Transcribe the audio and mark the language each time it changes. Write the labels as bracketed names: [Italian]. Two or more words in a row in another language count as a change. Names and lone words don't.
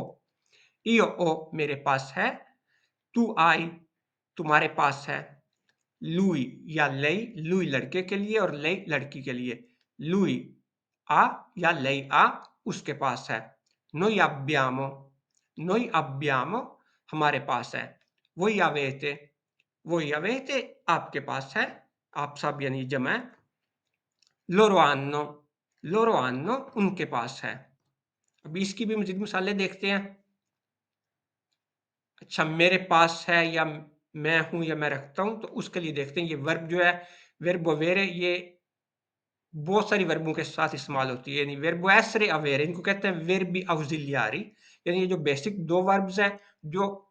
[Italian] io ho [Hindi] मेरे पास है, [Italian] tu hai [Hindi] तुम्हारे पास है, lui या lei, lui लड़के के लिए और lei लड़की के लिए, [Italian] lui ha [Hindi] या [Italian] lei ha [Hindi] उसके पास है। [Italian] noi abbiamo [Hindi] हमारे पास है। [Italian] voi avete [Hindi] आपके पास है, आप सब यानी जमा है। [Italian] loro hanno [Hindi] उनके पास है। अभी इसकी भी मजीद मिसालें देखते हैं। अच्छा, मेरे पास है या मैं हूँ या मैं रखता हूँ, तो उसके लिए देखते हैं ये वर्ब जो है, [Italian] verbo avere, [Hindi] ये बहुत सारी वर्बों के साथ इस्तेमाल होती है, यानी [Italian] verbo essere avere, [Hindi] इनको कहते हैं [Italian] verbi ausiliari, [Hindi] यानी ये जो बेसिक दो वर्ब्स हैं, जो